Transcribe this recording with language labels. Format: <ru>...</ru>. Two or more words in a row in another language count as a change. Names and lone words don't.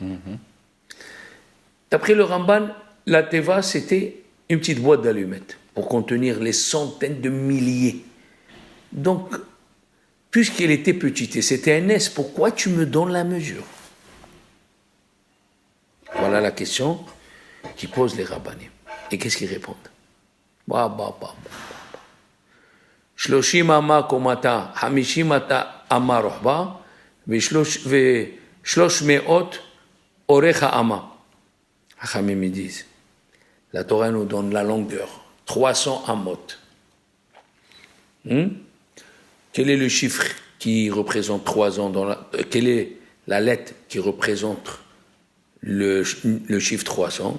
<fr>D'après le Ramban, la Teva, c'était une petite boîte d'allumettes pour contenir les centaines de milliers. Donc, puisqu'elle était petite et c'était un S, pourquoi tu me donnes la mesure? Voilà la question qui pose les rabbanim. Et qu'est-ce qu'ils répondent?</fr> <he>שלשים אמה קומתה, חמשים אתה אמה רחבה, ושלש מאות ארכה אמה.</he> <fr>Hachamim disent, la Torah nous donne la longueur, 300 amot. Quel est le chiffre qui représente 3 ans quelle est la lettre qui représente le chiffre 300?</fr>